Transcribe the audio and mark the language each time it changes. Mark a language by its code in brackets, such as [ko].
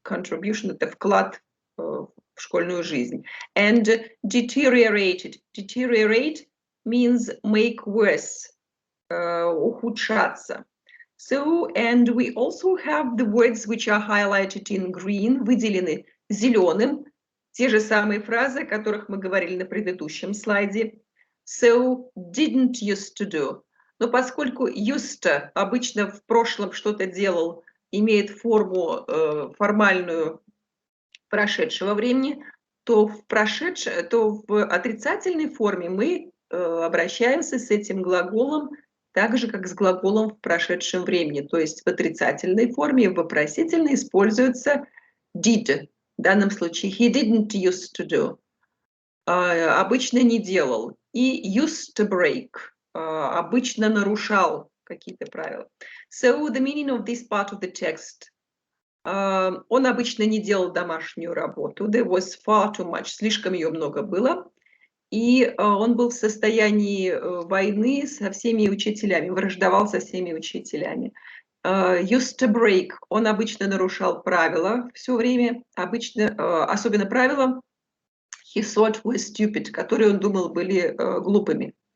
[ru] Contribution – это вклад в школьную жизнь. [en] And deteriorated. Deteriorate means make worse, ухудшаться. So, and we also have the words which are highlighted in green, [ru] выделены зеленым, те же самые фразы, о которых мы говорили на предыдущем слайде. [en] So, didn't used to do. [ru] Но поскольку used to обычно в прошлом что-то делал, имеет форму формальную прошедшего времени, то в отрицательной форме мы обращаемся с этим глаголом так же, как с глаголом в прошедшем времени. То есть в отрицательной форме, в вопросительной используется did. В данном случае he didn't used to do. Обычно не делал. И used to break. Обычно нарушал какие-то правила. [en] So the meaning of this part of the text. [ru] Он обычно не делал домашнюю работу. [en] There was far too much. [ru] Слишком ее много было. И он был в состоянии войны со всеми учителями, враждовал со всеми учителями. [en] Used to break. [ru] Он обычно нарушал правила все время, особенно правила [en] he thought were stupid, [ru] которые он думал были глупыми.